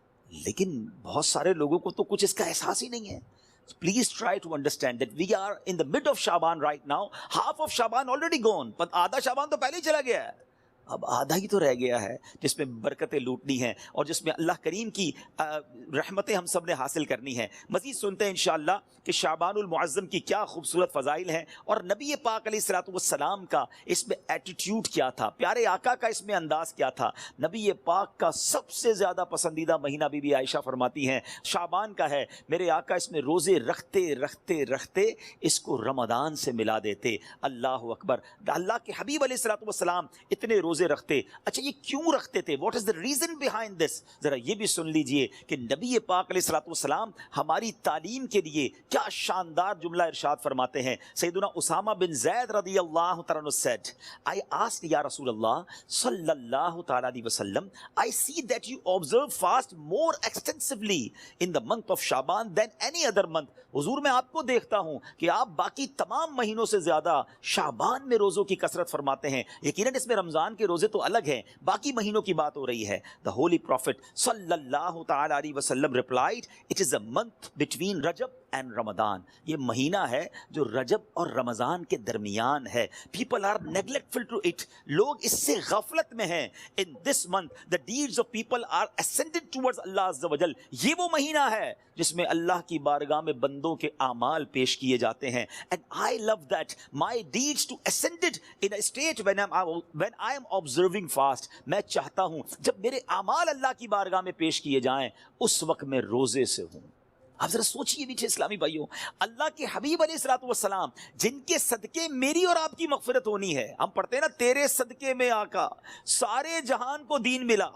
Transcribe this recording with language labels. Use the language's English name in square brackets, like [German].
[Urdu] لیکن بہت سارے لوگوں کو تو کچھ اس کا احساس ہی نہیں ہے. [English] Please try to understand that we are in the mid of Sha'ban right now. Half of Sha'ban already gone. But [Urdu] آدھا شعبان تو پہلے ہی چلا گیا ہے. اب آدھا ہی تو رہ گیا ہے جس میں برکتیں لوٹنی ہیں اور جس میں اللہ کریم کی رحمتیں ہم سب نے حاصل کرنی ہیں. مزید سنتے ہیں انشاءاللہ کہ شعبان المعظم کی کیا خوبصورت فضائل ہیں اور نبی پاک علیہ الصلوۃ والسلام کا اس میں ایٹیٹیوڈ کیا تھا، پیارے آقا کا اس میں انداز کیا تھا. نبی پاک کا سب سے زیادہ پسندیدہ مہینہ بی بی عائشہ فرماتی ہیں شعبان کا ہے. میرے آقا اس میں روزے رکھتے رکھتے رکھتے اس کو رمضان سے ملا دیتے. اللہ اکبر. اللہ کے حبیب علیہ الصلوۃ والسلام اتنے روزے روزے رکھتے. اچھا یہ کیوں رکھتے تھے؟ [English] What is the reason behind this? [Urdu] ذرا یہ بھی سن لیجئے کہ نبی پاک علیہ الصلوۃ والسلام ہماری تعلیم کے لیے کیا شاندار جملہ ارشاد فرماتے ہیں. [English] سیدنا اسامہ بن زید رضی اللہ تعالیٰ عنہ said, I asked یا رسول اللہ صلی اللہ تعالیٰ علیہ وسلم, I see that you observe fast more extensively in the month of Shaban than any other month. [Urdu] حضور میں آپ کو دیکھتا ہوں کہ آپ باقی تمام مہینوں سے زیادہ شعبان میں روزوں کی کثرت فرماتے ہیں. یقیناً اس میں رمضان کے روزے تو الگ ہیں, باقی مہینوں کی بات ہو رہی ہے. [English] The Holy Prophet صلی اللہ تعالیٰ علیہ وسلم replied, it is a month between Rajab and Ramadan. [Urdu] یہ مہینہ ہے جو رجب اور رمضان کے درمیان ہے. [English] People are neglectful to it. [Urdu] لوگ اس سے غفلت میں ہیں. [English] In this month the deeds of people are ascended towards Allah Azza wa Jal. [Urdu] یہ وہ مہینہ ہے جس میں اللہ کی بارگاہ میں بندوں کے اعمال پیش کیے جاتے ہیں. [English] And I love that my deeds to ascended in a state when I am observing fast. [Urdu] میں چاہتا ہوں جب میرے اعمال اللہ کی بارگاہ میں پیش کیے جائیں اس وقت میں روزے سے ہوں. آپ ذرا سوچئے میٹھے اسلامی بھائیوں, اللہ کے حبیب علیہ الصلوۃ والسلام جن کے صدقے میری اور آپ کی مغفرت ہونی ہے. ہم پڑھتے ہیں نا, تیرے صدقے میں آقا سارے جہان کو دین ملا.